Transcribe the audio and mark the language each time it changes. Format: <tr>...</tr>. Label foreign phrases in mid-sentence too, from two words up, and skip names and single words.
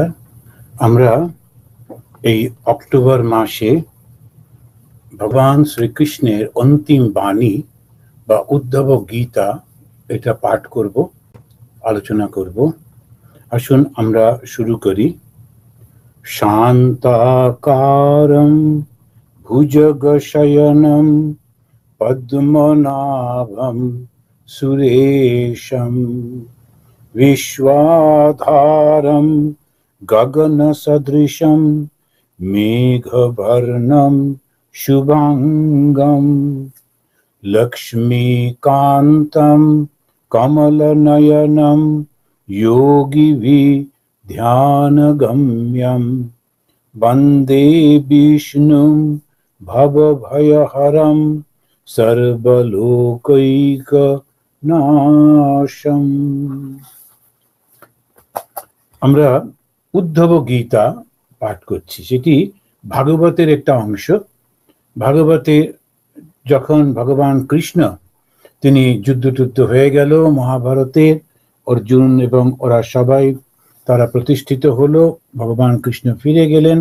<bn>আমরা এই অক্টোবর মাসে ভগবান শ্রীকৃষ্ণের অন্তিম বাণী বা উদ্ধব গীতা এটা পাঠ করব, আলোচনা করব। আসুন আমরা শুরু করি।</bn> <sa>শান্তাকারম ভুজগশয়নম পদ্মনাভম সুরেশম विश्वाधारं गगनसदृशं मेघवर्णं शुभांगं लक्ष्मीकान्तं कमलनयनं योगिभिर्ध्यानगम्यं वन्दे विष्णुं भवभयहरं सर्वलोकैकनाशम्।</sa> <bn>আমরা উদ্ধব গীতা পাঠ করছি। সেটি ভাগবতের একটা অংশ। ভাগবতে যখন ভগবান কৃষ্ণ তিনি যুদ্ধ হয়ে গেল মহাভারতে, অর্জুন এবং ওরা সবাই তারা প্রতিষ্ঠিত হলো, ভগবান কৃষ্ণ ফিরে গেলেন।</bn>